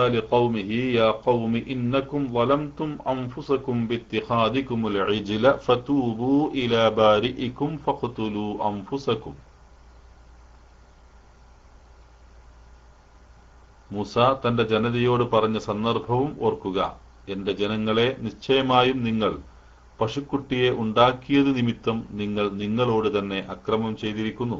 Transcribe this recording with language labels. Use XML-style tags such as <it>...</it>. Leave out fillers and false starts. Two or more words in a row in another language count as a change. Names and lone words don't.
<ar>لقومه يا قوم إنكم ظلمتم أنفسكم باتخاذكم العجل فتوبوا إلى بارئكم فاقتلوا أنفسكم.</ar> <ml>മൂസ തന്റെ ജനതയോട് പറഞ്ഞ സന്ദർഭവും ഓർക്കുക. എന്റെ ജനങ്ങളെ, നിശ്ചയമായും നിങ്ങൾ പശുക്കുട്ടിയെ ഉണ്ടാക്കിയത് നിമിത്തം നിങ്ങൾ നിങ്ങളോട് തന്നെ അക്രമം ചെയ്തിരിക്കുന്നു.</ml>